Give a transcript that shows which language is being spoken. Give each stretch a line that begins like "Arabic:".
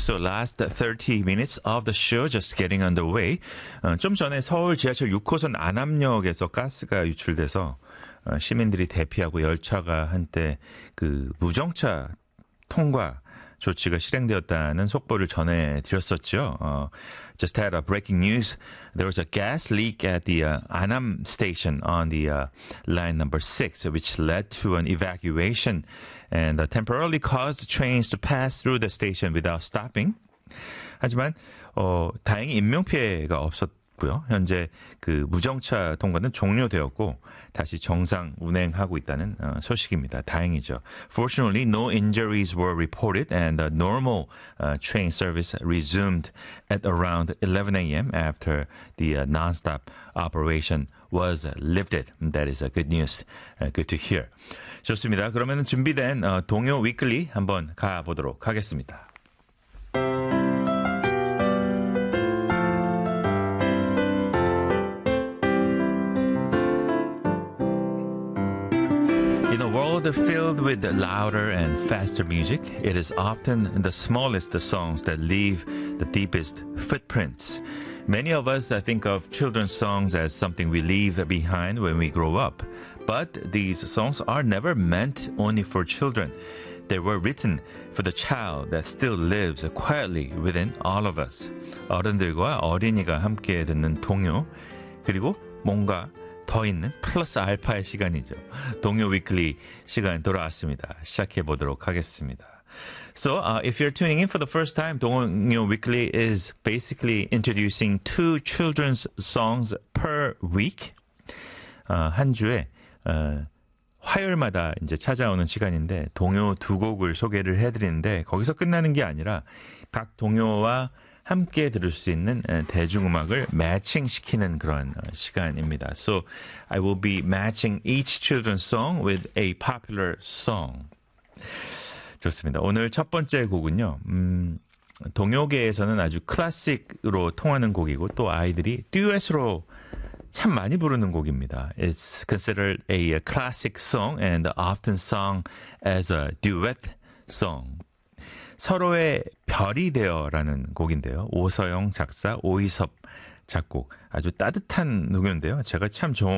English: So last 30 minutes of the show just getting underway.
Korean: 좀 전에 서울 지하철 6호선 안암역에서 가스가 유출돼서 시민들이 대피하고 열차가 한때 그 무정차 통과 조치가 실행되었다는 속보를 전해드렸었죠.
English: Just had a breaking news. There was a gas leak at the Annam station on the line number 6, which led to an evacuation and temporarily caused trains to pass through the station without stopping.
Korean: 하지만 다행히 인명피해가 없었고요. 현재 그 무정차 통과는 종료되었고 다시 정상 운행하고 있다는 소식입니다. 다행이죠.
English: Fortunately, no injuries were reported and the normal train service resumed at around 11 a.m. after the non-stop operation was lifted. That is a good news. Good to hear.
Korean: 좋습니다. 그러면 준비된 동요 위클리 한번 가보도록 하겠습니다.
English: The filled with louder and faster music, it is often the smallest songs that leave the deepest footprints. Many of us think of children's songs as something we leave behind when we grow up. But these songs are never meant only for children. They were written for the child that still lives quietly within all of us.
Korean: 어른들과 어린이가 함께 듣는 동요, 그리고 뭔가 더 있는 플러스 알파의 시간이죠. 동요 위클리 시간 돌아왔습니다. 시작해 보도록 하겠습니다.
English: So if you're tuning in for the first time, 동요 위클리 is basically introducing two children's songs per week.
Korean: 한 주에 화요일마다 이제 찾아오는 시간인데 동요 두 곡을 소개를 해드리는데 거기서 끝나는 게 아니라 각 동요와 함께 들을 수 있는 대중음악을 매칭시키는 그런 시간입니다.
English: So I will be matching each children's song with a popular song.
Korean: 좋습니다. 오늘 첫 번째 곡은요. 동요계에서는 아주 클래식으로 통하는 곡이고 또 아이들이 듀엣으로 참 많이 부르는 곡입니다.
English: It's considered a classic song and often sung as a duet song.
Korean: 서로의 별이 되어라는 곡인데요. 오서영 작사, 오이섭 작곡. 아주 따뜻한 노래인데요. 제가 참 좋은